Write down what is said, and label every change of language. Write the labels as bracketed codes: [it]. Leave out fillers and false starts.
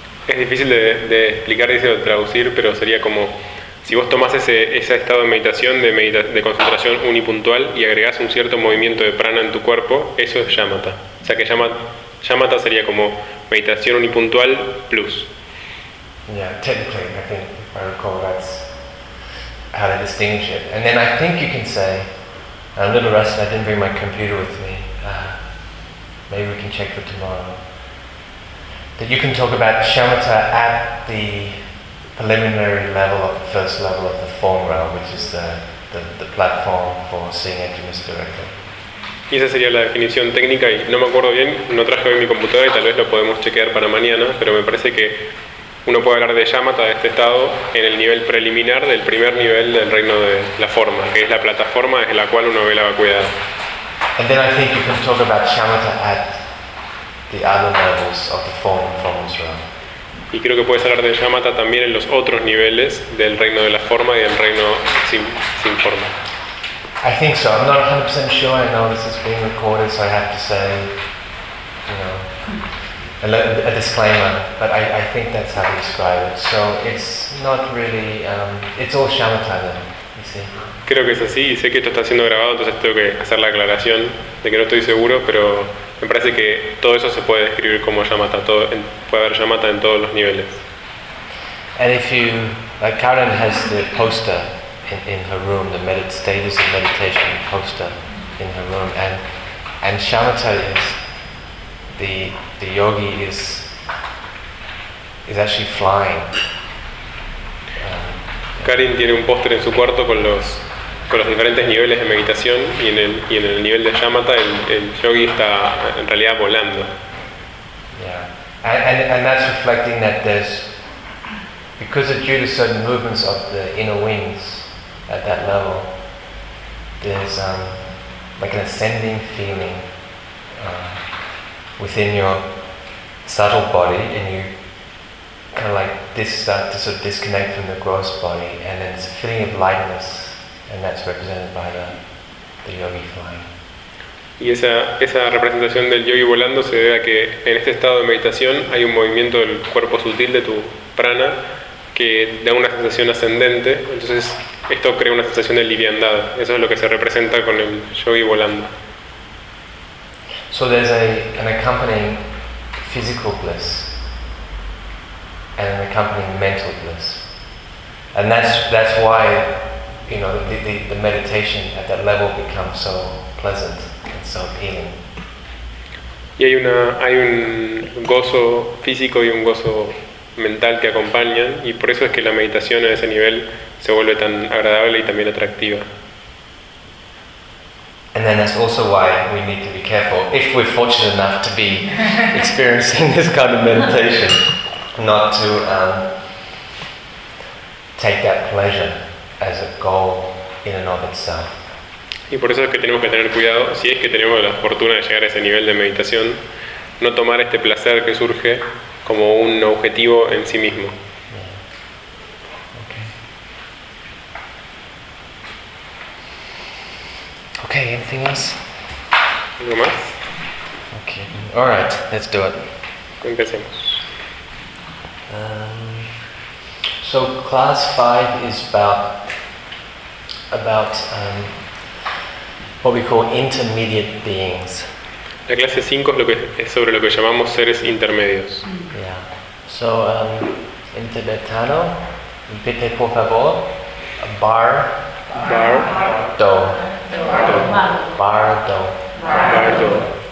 [es] Es difícil de explicar y de traducir, pero sería como si vos tomás ese estado de meditación, de concentración unipuntual, y agregás un cierto movimiento de prana en tu cuerpo, eso es yamata. O sea que yamata sería como meditación unipuntual plus. [en] Yeah, technically, I think, if I recall, that's how to distinguish it. And then I think you can say, I'm a little rusty, I didn't bring my computer with me. Maybe we can check for tomorrow. That you can talk about yamata at the preliminary level of the first level of the form realm, which is the platform for seeing emptiness directly. [es] Y esa sería la definición técnica, y no me acuerdo bien, no traje hoy mi computadora y tal vez lo podemos chequear para mañana, pero me parece que uno puede hablar de yamata, de este estado, en el nivel preliminar del primer nivel del reino de la forma, que es la plataforma desde la cual uno ve la vacuidad. [en] And then I think you can talk about yamata at the other levels of the form forms realm. [es] Y creo que puedes hablar de yamata también en los otros niveles del reino de la forma y del reino sin forma. [en] I think so. I'm not 100% sure. I know this is being recorded, so I have to say, a disclaimer. But I think that's how you describe it. So it's not really, it's all yamata then, you see. [es] Creo que es así, y sé que esto está siendo grabado, entonces tengo que hacer la aclaración de que no estoy seguro, pero me parece que todo eso se puede describir como yamata, puede haber yamata en todos los niveles. [en] And if you, like Karen has the poster in her room, the status of meditation poster in her room, and shamatha is the yogi is actually flying. [es] Karen tiene un póster en su cuarto con los diferentes niveles de meditación y en el nivel de shamatha el yogi está en realidad volando. [en] Yeah, and that's reflecting that there's, because of due to certain movements of the inner wings at that level, there's like an ascending feeling within your subtle body, and you kind of like this start to sort of disconnect from the gross body, and then it's a feeling of lightness, and that's represented by the yogi flying. [es] Y esa representación del yogi volando se debe a que en este estado de meditación hay un movimiento del cuerpo sutil de tu prana que da una sensación ascendente, entonces esto crea una sensación de liviandad. Eso es lo que se representa con el yogi volando. [en] So there's an accompanying physical bliss and an accompanying mental bliss, and that's why, you know, the meditation at that level becomes so pleasant. So appealing. [es] Y hay un gozo físico y un gozo mental que acompañan, y por eso es que la meditación a ese nivel se vuelve tan agradable y también atractiva. [en] And then that's also why we need to be careful, if we're fortunate enough to be experiencing this kind of meditation, not to take that pleasure as a goal in and of itself. [es] Y por eso es que tenemos que tener cuidado, si es que tenemos la fortuna de llegar a ese nivel de meditación, no tomar este placer que surge como un objetivo en sí mismo. [en] Okay, anything else? [es] ¿Algo más? [en] Okay. All right, let's do it. [es] Empecemos. [en] So class 5 is about what we call intermediate beings. [es] La clase 5 es sobre lo que llamamos seres intermedios. Yeah. So, in tibetano, repite por favor, bar, [bo] bar, do, do, bar, do, bar, do.